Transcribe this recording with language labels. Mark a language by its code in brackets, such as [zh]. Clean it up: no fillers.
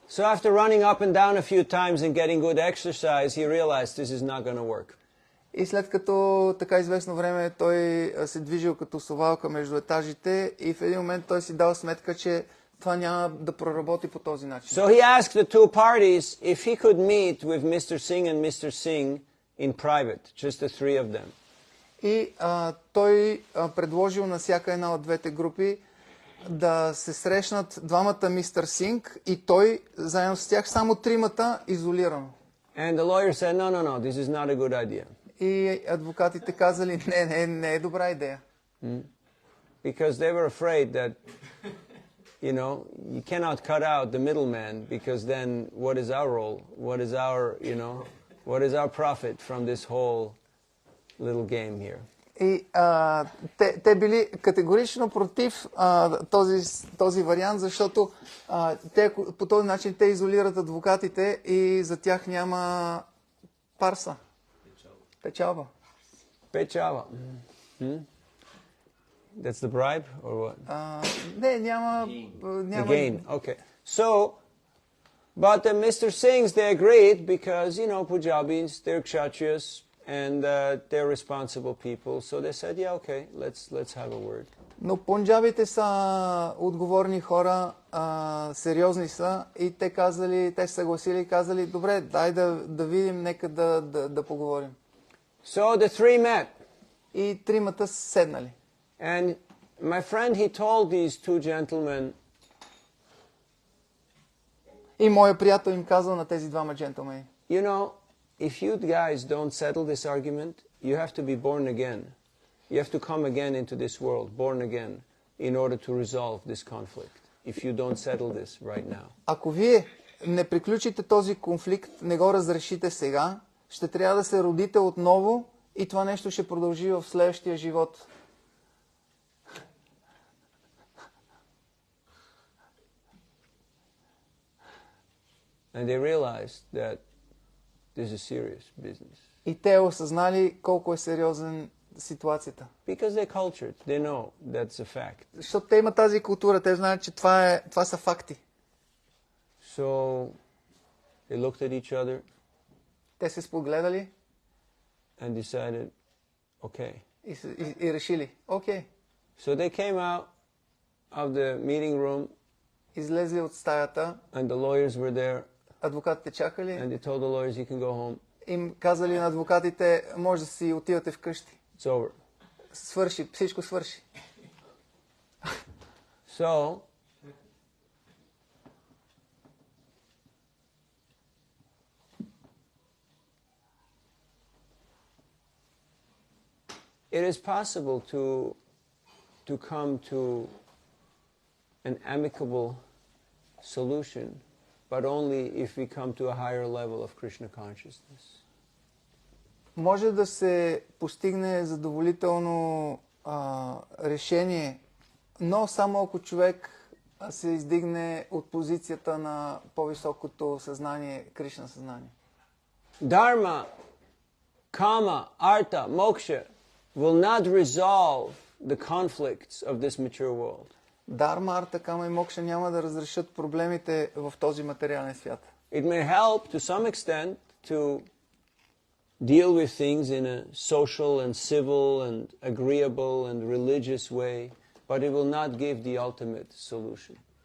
[en] So after running up and down a few times and getting good exercise, he realized this is not going to work. [bg] И след като така известно време той се движил като совалка между етажите, и в един момент той си дал сметка, че това няма да проработи по този начин. [en] So he asked the two parties if he could meet with Mr. Singh and Mr. Singh in private, just the three of them. [bg] И той предложил на всяка една от двете групи да се срещнат двамата мистер Синг и той заедно с тях, само тримата изолирано. [en] And the lawyer said, no, this is not a good idea. [bg] И адвокатите казали, не е добра идея. [en] Because they were afraid that, you know, you cannot cut out the middleman, because then what is our role? What is our, you know, what is our profit from this whole little game here? [bg] И те били категорично против този вариант, защото по този начин те изолират адвокатите и за тях няма парса. Печалба. Печалба. [en] That's the bribe or what? [bg] Не, няма... [en] Gain, okay. So, but the Mr. Singhs, they agreed because, you know, Punjabis, they're kshatriyas, and they're responsible people. So they said, yeah, okay, let's have a word. [bg] Но пунджабите са отговорни хора, сериозни са, и те се съгласили и казали, добре, дай да видим, нека да поговорим. [en] So the three met. [bg] И тримата седнали. [en] And my friend, he told these two gentlemen, [bg] и моя приятел им казал на тези двама джентълмени, [en] you know, if you guys don't settle this argument, you have to be born again. You have to come again into this world, born again, in order to resolve this conflict. If you don't settle this right now. [bg] Ако вие не приключите този конфликт, не го разрешите сега, ще трябва да се родите отново и това нещо ще продължи в следващия живот. [en] And they realized that this is serious business. [bg] И те осъзнали колко е сериозен ситуацията. [en] Because they're cultured, they know that's a fact. [bg] Защото те имат тази култура, те знаят, че това са факти. [en] So they looked at each other. [bg] Те се спогледали. [en] And decided, okay. [bg] И решили, окей. [en] So they came out of the meeting room. [bg] Излезли от стаята. [en] And the lawyers were there. [bg] Адвокатите чакали. [en] And they told the lawyers, you can go home. [bg] Им казали на адвокатите, може да си отивате вкъщи. [en] It's over. [bg] Свърши, всичко свърши. [en] So, it is possible to come to an amicable solution, but only if we come to a higher level of Krishna consciousness. [bg] Може да се постигне задоволително решение, но само ако човек се издигне от позицията на по-високото съзнание, Кришна съзнание. [en] Dharma, kama, artha, moksha will not resolve the conflicts of this mature world. [bg] Дарма, арта, кама и мокша няма да разрешат проблемите в този материален свят. [en] It may help to some extent to deal with things in a social and civil and agreeable and religious way, but it will not give the ultimate solution.